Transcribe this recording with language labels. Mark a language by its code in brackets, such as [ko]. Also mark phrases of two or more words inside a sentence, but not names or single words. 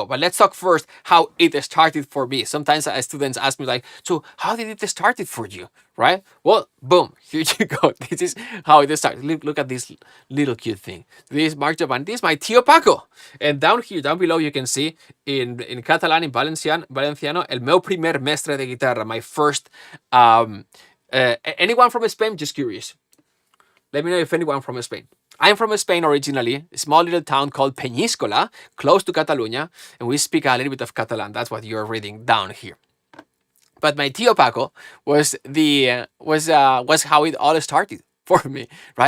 [en] But let's talk first how it started for me. Sometimes students ask me like, so how did it start for you? Right? Well, boom, here you go. This is how it started. Look at this little cute thing. This is Marc Jovani. This is my Tio Paco. And down below, you can see in Catalan, in Valenciano, [ca] el meu primer mestre de guitarra, [en] my first, anyone from Spain? Just curious. Let me know if anyone from Spain. I'm from Spain originally, a small little town called Peñíscola, close to Catalonia, and we speak a little bit of Catalan. That's what you're reading down here. But my Tio Paco was how it all started for me, right?